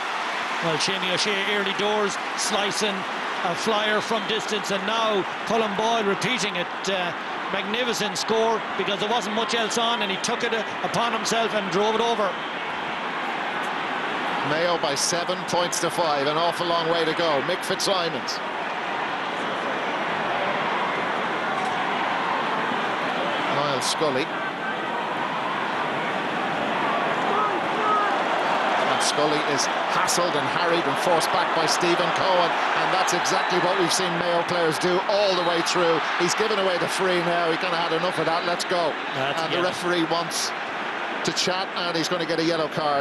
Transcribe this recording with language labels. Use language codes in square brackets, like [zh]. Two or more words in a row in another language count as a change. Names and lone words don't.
[en] Well, Shamie O'Shea early doors, slicing a flyer from distance, and now Colin Boyle repeating it. Magnificent score, because there wasn't much else on, and he took it upon himself and drove it over. Mayo by 7 points to 5, an awful long way to go. Mick Fitzsimons. Niall Scully. And Scully is hassled and harried and forced back by Stephen Cohen, and that's exactly what we've seen Mayo players do all the way through. He's given away the free now. He kind of had enough of that. Let's go. And the referee wants to chat, and he's going to get a yellow card.